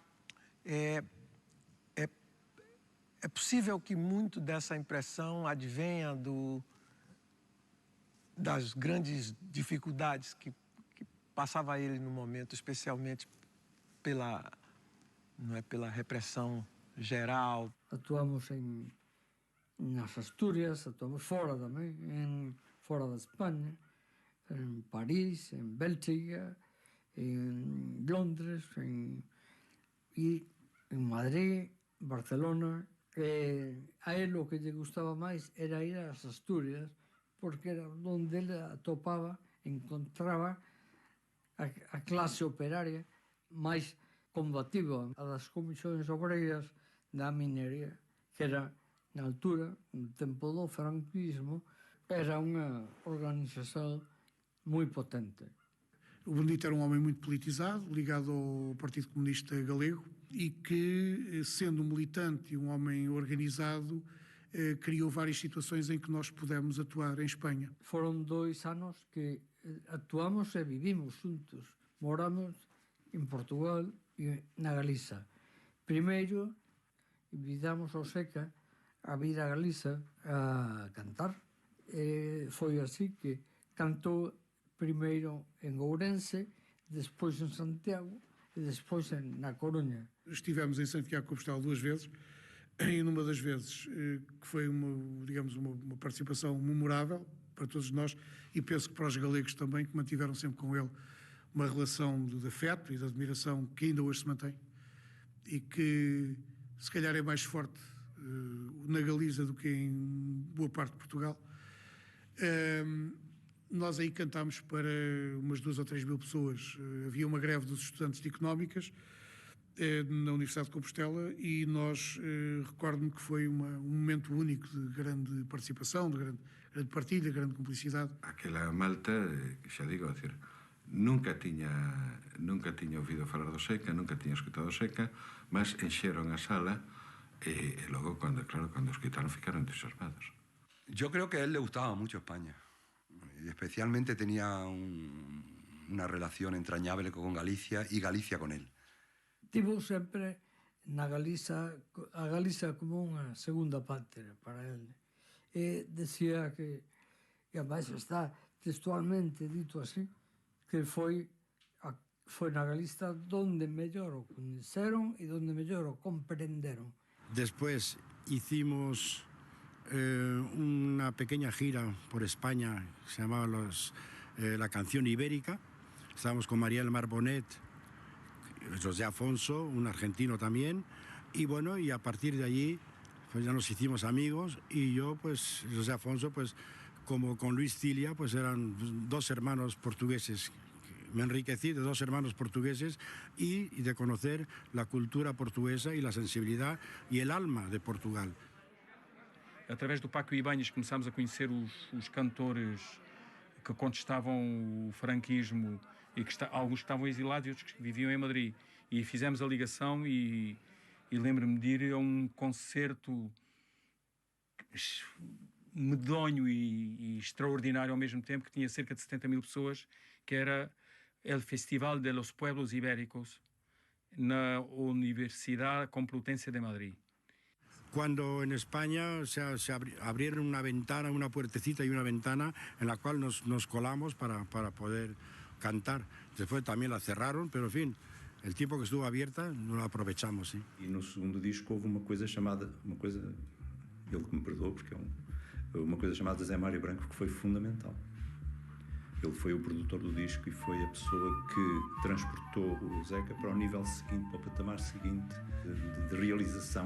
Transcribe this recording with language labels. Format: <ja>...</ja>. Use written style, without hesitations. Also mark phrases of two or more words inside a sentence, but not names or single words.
<pt>É possível que muito dessa impressão advenha das grandes dificuldades que passava ele no momento, especialmente pela repressão geral. Atuamos nas Astúrias, atuamos fora também, fora da Espanha, em Paris, em Bélgica, em Londres, e em Madrid, Barcelona,</pt> <gl>A él o que lle gustaba máis era ir ás Asturias, porque era onde ele atopaba, encontraba a clase operaria máis combativa, a das comisións obreiras da minería, que era, na altura, no tempo do franquismo, era unha organización moi potente.</gl> <pt>O Benedito era um homem muito politizado, ligado ao Partido Comunista Galego, e que, sendo um militante e um homem organizado, criou várias situações em que nós pudemos atuar em Espanha.</pt> <gl>Foron 2 anos que actuamos e vivimos juntos. Moramos en Portugal e na Galiza. Primeiro, invitamos ao Seca a vir a Galiza a cantar. Foi así que cantou primeiro en Ourense, despois en Santiago e despois na Coruña.</gl> <pt>Estivemos em Santiago de Compostela 2 vezes, e numa das vezes que foi uma participação memorável para todos nós, e penso que para os galegos também, que mantiveram sempre com ele uma relação de afeto e de admiração que ainda hoje se mantém, e que se calhar é mais forte na Galiza do que em boa parte de Portugal. Nós aí cantámos para umas 2 ou 3 mil pessoas. Havia uma greve dos estudantes de Económicas na Universidade de Compostela, e nós, recordo-me que foi um momento único de grande participação, de grande partilha, de grande cumplicidade. Aquela malta,</pt> <gl>xa digo, é decir, nunca tiña ouvido falar do Seca, nunca tiña escutado o Seca, mas enxeron a sala e logo, cando os quitaron, ficaron entusiasmados.</gl> <es>Yo creo que a él le gustaba mucho España, y especialmente tenía una relación entrañable con Galicia y Galicia con él.</es> <gl>Tivo sempre na Galiza, a Galiza como unha segunda pátria para él. E decía que, e además está textualmente dito así, que foi na Galiza donde mellor o coñeceron e donde mellor o comprenderon.</gl> <es>Después hicimos una pequeña gira por España, se llamaba la Canción Ibérica. Estábamos con María del Mar Bonet, José Afonso, un argentino también, y bueno, y a partir de allí pues ya nos hicimos amigos, y yo, pues, José Afonso, pues, como con Luis Cilia, pues eran 2 hermanos portugueses. Me enriquecí de 2 hermanos portugueses y de conocer la cultura portuguesa y la sensibilidad y el alma de Portugal.</es> <pt>Através do Paco Ibáñez começámos a conhecer os cantores que contestavam o franquismo, e que alguns que estavam exilados e outros que viviam em Madrid. E fizemos a ligação, e lembro-me de ir a um concerto medonho e extraordinário ao mesmo tempo, que tinha cerca de 70 mil pessoas, que era el Festival de los Pueblos Ibéricos, na Universidad Complutense de Madrid.</pt> <es>Cuando en España se abrieron una ventana, una puertecita y una ventana en la cual nos colamos para poder cantar. Después también la cerraron, pero en fin, el tiempo que estuvo abierta no la aprovechamos. ¿Sí?</es> <pt>E no segundo disco houve uma coisa chamada, ele que me perdoou, porque uma coisa chamada Zé Mário Branco, que foi fundamental. Ele foi o produtor do disco e foi a pessoa que transportou o Zeca para o nível seguinte, para o patamar seguinte de realização.</pt>